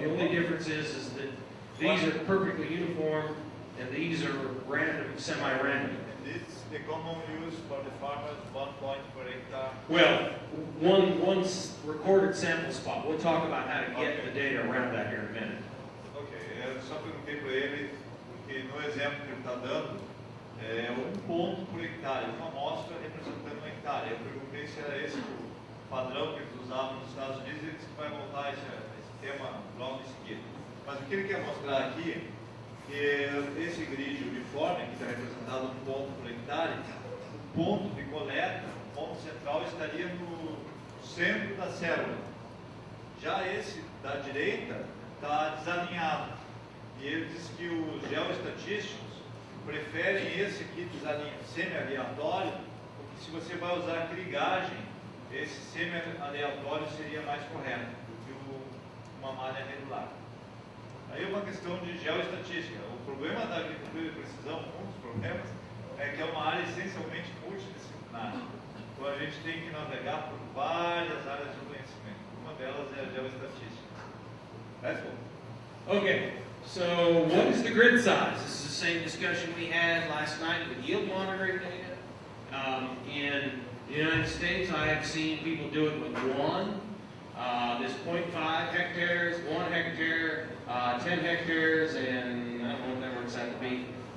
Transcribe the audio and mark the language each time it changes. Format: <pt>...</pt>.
<en>The only difference is that these are perfectly uniform and these are random, semi-random. And this is the common use for the farmers, 1 point per hectare. Well, one recorded sample spot. We'll talk about how to get the data around that here in a minute.</en> <pt>Ok, eu só perguntei para ele, porque no exemplo que ele está dando, é 1 ponto por hectare, uma amostra representando 1 hectare. Eu perguntei se era esse o padrão que eles usavam nos Estados Unidos, e ele disse que vai voltar esse tema logo em seguida. Mas o que ele quer mostrar aqui é que esse grid uniforme, que está representado 1 ponto por hectare, o ponto de coleta, o ponto central, estaria no centro da célula. Já esse da direita está desalinhado. E ele diz que os geoestatísticos preferem esse aqui semi-aleatório, porque se você vai usar crigagem, esse semi-aleatório seria mais correto do que uma malha regular. Aí é uma questão de geoestatística. O problema da agricultura de precisão, um dos problemas, é que é uma área essencialmente multidisciplinar. Então a gente tem que navegar por várias áreas de conhecimento. Uma delas é a geoestatística.</pt> <en>Let's go. Okay, so what is the grid size? This is the same discussion we had last night with yield monitoring data. In the United States, I have seen people do it with 1. There's 0.5 hectares, 1 hectare, 10 hectares, and I don't know what that works out to be.</en>